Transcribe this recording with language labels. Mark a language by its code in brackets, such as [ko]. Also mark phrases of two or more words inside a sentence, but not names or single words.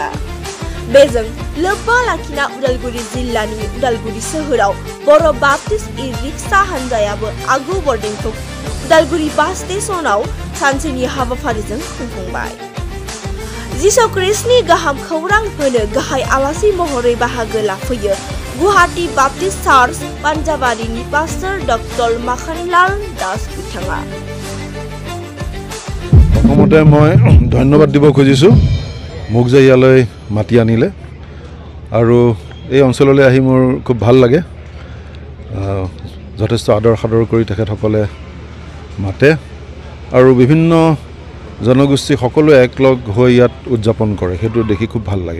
[brx] बेजों लोब्बा लाखिना उदालगुरि जिल्लानि उदालगुरि सोहोराव बर' बाप्टिस्ट ई-रिक्शा हानजायाबो आगु बर्डिंखौ उदालगुरि बास स्टेशनाव सानसेनि हाबाफारिजों खुंफुंबाय। जिसु ख्रीष्टनि गाहाम खौरां होनो गाहाय आलासि महरै बाहागो लाफैयो गुवाहाटी बाप्टिस्ट चार्च पान्जाबारिनि पास्टर डक्टर माखनलाल दास बिथाङा। [as] প্ৰথমতে মই ধন্যবাদ দিব খুজিছোঁ মোক যে ইয়ালৈ মাতি আনিলে আৰু এই অঞ্চললৈ আহি মোৰ খুব ভাল লাগে। যথেষ্ট আদৰ সাদৰ কৰি তেখেতসকলে মাতে আৰু বিভিন্ন জনগোষ্ঠী সকলোৱে একলগ হৈ ইয়াত উদযাপন কৰে, সেইটো দেখি খুব ভাল লাগে।